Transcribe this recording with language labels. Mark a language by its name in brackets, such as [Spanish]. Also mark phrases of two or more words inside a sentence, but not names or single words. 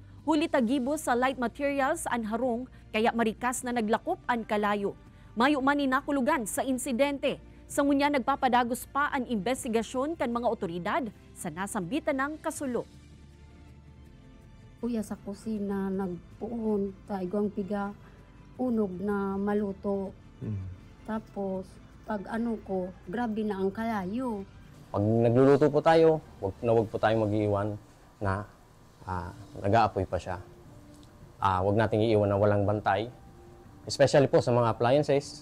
[Bikol] Huli tagibo sa light materials ang harong kaya marikas na naglakop ang kalayo. Mayo man ni nakulugan sa insidente. Sa ngunya nagpapadagos pa ang investigasyon kan mga otoridad sa nasambitan ng kasulo. Kuya sa kusina nagpuon taigong piga unog na maluto. Tapos pag ano ko, grabe na ang kalayo. [Filipino] Pag nagluluto po tayo, wag po tayong mag-iwan na nag-aapoy pa siya. Wag nating iiwan na walang bantay. Especially po sa mga appliances.